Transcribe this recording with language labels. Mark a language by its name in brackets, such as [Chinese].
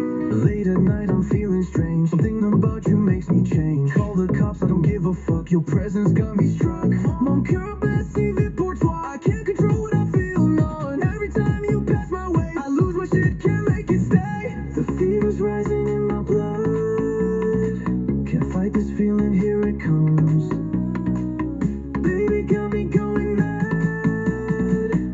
[English] Late at night, I'm feeling strange. Something about you makes me change. Call the cops, I don't give a fuck. Your presence got me struck. [French] Mon cœur bat si vite pour toi. [English] I can't control what I feel, none. Every time you pass my way, I lose my shit, can't make it stay. The fever's rising in my blood. Can't fight this feeling, here it comes. Baby got me going mad.